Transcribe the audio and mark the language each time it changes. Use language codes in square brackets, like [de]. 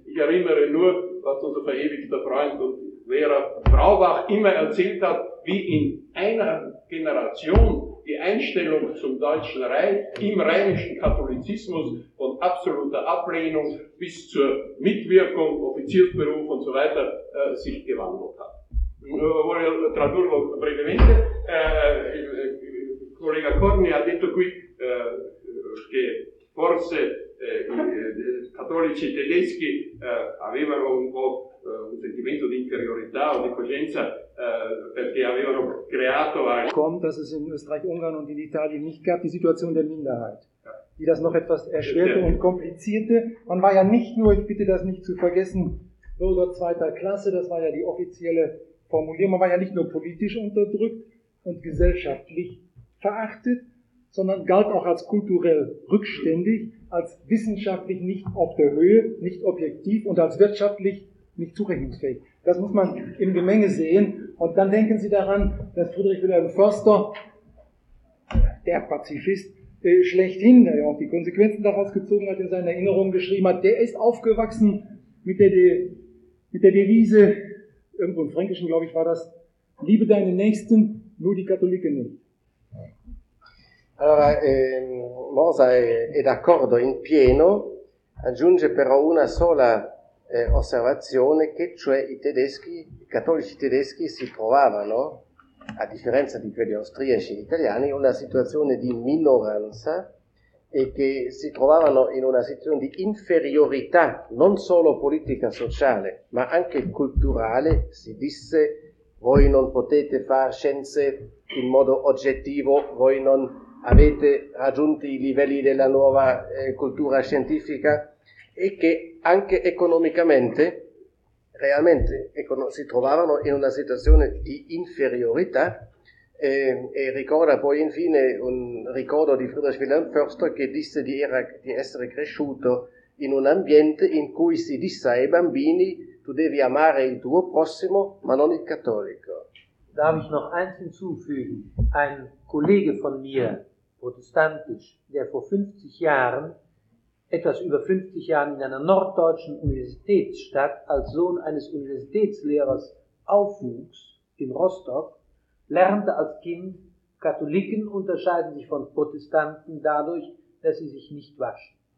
[de] Ich erinnere nur, was unser verewigter Freund und Lehrer Braubach immer erzählt hat, wie in einer Generation die Einstellung zum Deutschen Reich im rheinischen Katholizismus von absoluter Ablehnung bis zur Mitwirkung, Offiziersberuf und so weiter sich gewandelt hat. [it] Voglio tradurlo brevemente, il collega Corni ha detto qui che forse i cattolici tedeschi avevano un po' un sentimento di inferiorità o di coscienza perché avevano creato... [de] ...kommt, dass es in Österreich, Ungarn und in Italien nicht gab, die Situation der Minderheit, die das noch etwas erschwerte und komplizierte. Man war ja nicht nur, ich bitte das nicht zu vergessen, Bürger zweiter Klasse, das war ja die offizielle formulieren, man war ja nicht nur politisch unterdrückt und gesellschaftlich verachtet, sondern galt auch als kulturell rückständig, als wissenschaftlich nicht auf der Höhe, nicht objektiv und als wirtschaftlich nicht zurechnungsfähig. Das muss man im Gemenge sehen. Und dann denken Sie daran, dass Friedrich Wilhelm Förster, der Pazifist, schlechthin, der ja auch die Konsequenzen daraus gezogen hat, in seiner Erinnerung geschrieben hat, der ist aufgewachsen mit der Devise, irgendwo im Fränkischen, glaube ich, war das, liebe deine Nächsten, nur die Katholiken nicht. [it] Allora, Mosa è d'accordo in pieno, aggiunge però una sola osservazione, che cioè i cattolici tedeschi si trovavano, a differenza di quelli austriaci e italiani, in una situazione di minoranza e che si trovavano in una situazione di inferiorità, non solo politica sociale, ma anche culturale. Si disse, voi non potete fare scienze in modo oggettivo, voi non avete raggiunto i livelli della nuova cultura scientifica, e che anche economicamente, realmente, si trovavano in una situazione di inferiorità. E ricorda poi infine un ricordo di Friedrich Wilhelm Förster che disse di essere cresciuto in un ambiente in cui si disse ai bambini tu devi amare il tuo prossimo ma non il cattolico. [de] Darf ich noch eins hinzufügen? Ein Kollege von mir, protestantisch, der vor 50 Jahren, etwas über 50 Jahren in einer norddeutschen Universitätsstadt als Sohn eines Universitätslehrers aufwuchs in Rostock, lernte als Kind, Katholiken unterscheiden sich von Protestanten dadurch, dass sie sich nicht waschen.